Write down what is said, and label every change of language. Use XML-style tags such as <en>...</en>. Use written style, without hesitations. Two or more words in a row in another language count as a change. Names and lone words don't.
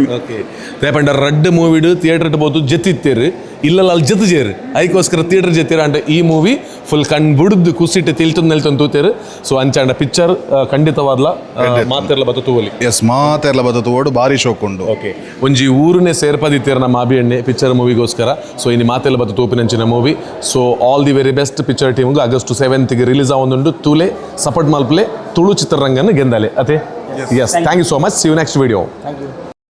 <tcy>ರೇಪಂಡ ರಡ್ ಮೂವಿಡ್ ಥಿಯೇಟರ್ ಬೋದು ಜೆತ್ತಿತ್ತೇರು ಇಲ್ಲಲ್ಲ ಅಲ್ಲಿ ಜೇರು ಅದಕ್ಕೋಸ್ಕರ ಥಿಯೇಟರ್ ಜೆತ್ತೀರ ಅಂಟ ಈ ಮೂವಿ ಫುಲ್ ಕಣ್ ಬಿಡುದು ಕುಸಿಟ್ಟು ತಿಳ್ತಂದು ನೆಲ್ತಂದು ತೂತೇರು ಸೊ ಅಂಚಾಂಡ ಪಿಕ್ಚರ್ ಖಂಡಿತವಾದ್ಲ ಮಾತೆರ್ಲ ಬತ್ತ ತೂವಲಿ ಮಾತೆರ್ಲ ಬತ್ತ ತೂವೋಡು ಭಾರಿ ಶೋಕ್ ಉಂಡು ಓಕೆ ಒಂಜಿ ಊರನ್ನೇ ಸೇರ್ಪದಿತ್ತೀರ ನಮ್ಮ ಅಭಿಯಣ್ಣೆ ಪಿಕ್ಚರ್ ಮೂವಿಗೋಸ್ಕರ ಸೊ ಇನ್ನು ಮಾತೆಲ್ಲ ಬತ್ತ ತೂಪಿನಂಚಿನ ಮೂವಿ ಸೊ</tcy> <en>all the very best</en> <tcy>ಪಿಕ್ಚರ್ ಟೀಮ್ಗೆ ಆಗಸ್ಟ್ 7th ರಿಲೀಸ್ ಆವೊಂದುಂಡು ತೂಲೆ ಸಪೋರ್ಟ್ ಮಲ್ಪಲೆ ತುಳು ಚಿತ್ರರಂಗನ ಗೆಂದಾಲೆ ಅದೇ</tcy> <en>yes thank you so much see you next video</en>